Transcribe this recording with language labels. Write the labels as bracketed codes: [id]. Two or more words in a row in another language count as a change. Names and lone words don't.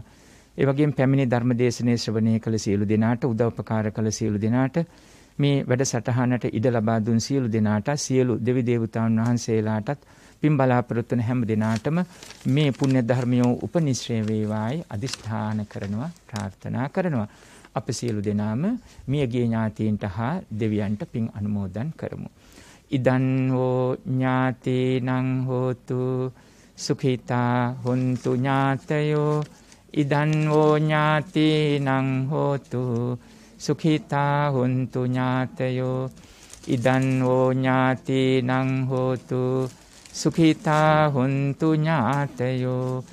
[si] ඒ වගේම පැමිණි ධර්මදේශනයේ ශ්‍රවණය කළ සියලු දෙනාට, උදව්පකාර කළ සියලු දෙනාට, මේ වැඩසටහනට ඉඩ ලබා දුන් සියලු දෙනාට, සියලු දෙවි දේවතාවුන් වහන්සේලාටත් පින් බලාපොරොත්තු වන හැම දෙනාටම මේ පුණ්‍ය ධර්මියෝ උපනිශ්‍රේ වේවායි අදිෂ්ඨාන කරනවා, ප්‍රාර්ථනා කරනවා. අප සියලු දෙනාම මියගිය ඥාතීන්ට හා දෙවියන්ට පින් අනුමෝදන් කරමු. [pi] ඉදන් හෝ ඥාතීනං හෝතු සුඛිතා හොන්තු ඥාතයෝ, ඉදන් හෝ ඥාතීනං හෝතු සුඛිතා හොන්තු ඥාතයෝ, ඉදන් හෝ ඥාතීනං හෝතු සුඛිතා හොන්තු ඥාතයෝ.